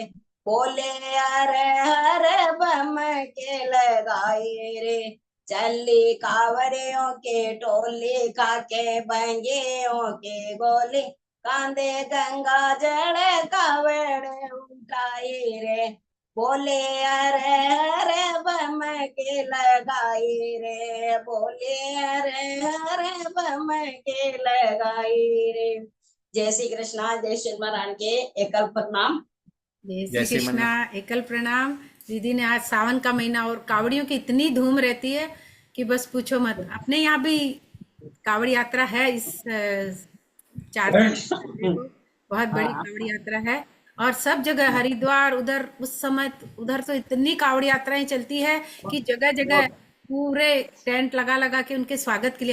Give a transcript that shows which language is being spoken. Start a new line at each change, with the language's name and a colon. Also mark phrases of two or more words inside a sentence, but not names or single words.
Hindi: बोले अरे हर बम के लगाए रे, चली कावड़ियों के टोली खाके बंगियों के गोली, कांधे गंगा जल कावड़ उठाए रे, बोले अरे हरे बम के लगाई रे, बोले अरे हरे बम के लगाई रे। जय श्री कृष्णा, जय श्री महाराज के एकल प्रणाम। जय जय श्री श्री मन। कृष्णा, एकल प्रणाम। दीदी ने आज सावन का महीना और कावड़ियों की इतनी धूम रहती है कि बस पूछो मत। अपने यहाँ भी कावड़ यात्रा है इस 4 तारीख को, बहुत बड़ी कावड़ यात्रा है। और सब जगह हरिद्वार उधर उस समय उधर तो इतनी कावड़ यात्राएं चलती है कि जगह जगह पूरे टेंट लगा लगा के उनके स्वागत के लिए।